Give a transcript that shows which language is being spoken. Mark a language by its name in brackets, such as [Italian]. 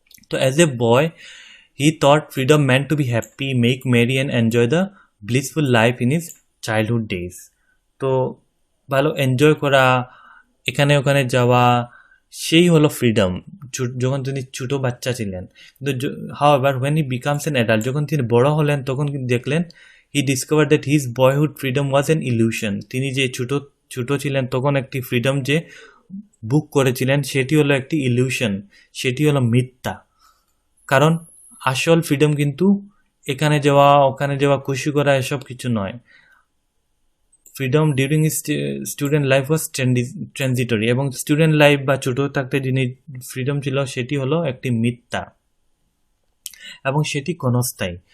[English] তো as a boy he thought freedom man to be happy, make merry and enjoy the blissful life in his childhood days. [Bangla] তো ভালো enjoy করা, এখানে ওখানে যাওয়া, সেই হলো ফ্রিডম যখন তিনি ছোটো বাচ্চা ছিলেন। কিন্তু [English] however when he becomes an adult, [Bangla] যখন তিনি বড় হলেন তখন কিন্তু দেখলেন [English] he discovered that his boyhood freedom was an illusion. [Bangla] তিনি যে ছোট ছিলেন তখন একটি ফ্রিডম যে বুক করেছিলেন সেটি হলো একটি ইলিউশন, সেটি হলো মিথ্যা। কারণ আসল ফ্রিডম কিন্তু এখানে যাওয়া ওখানে যাওয়া খুশি করা এসব কিছু নয়। [English] freedom during student life was transitory, [Bangla] এবং স্টুডেন্ট লাইফ বা ছোটো থাকতে যিনি ফ্রিডম ছিল সেটি হলো একটি মিথ্যা এবং সেটি ক্ষণস্থায়ী।